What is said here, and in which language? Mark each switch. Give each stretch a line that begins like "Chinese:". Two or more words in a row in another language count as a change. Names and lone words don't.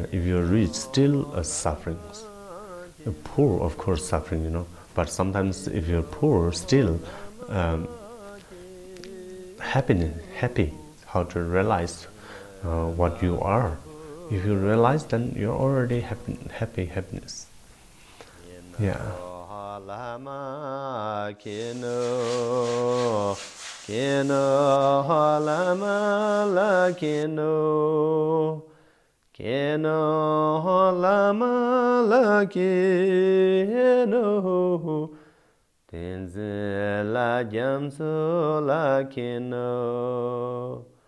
English: If you're rich, still sufferings. You're poor, of course, suffering, But sometimes, if you're poor, still happy. How to realize what you are. If you realize, then you're already happiness. Yeah.
Tibetan: Lama kino lama la kino lama la kino tenzin la jamsu la kino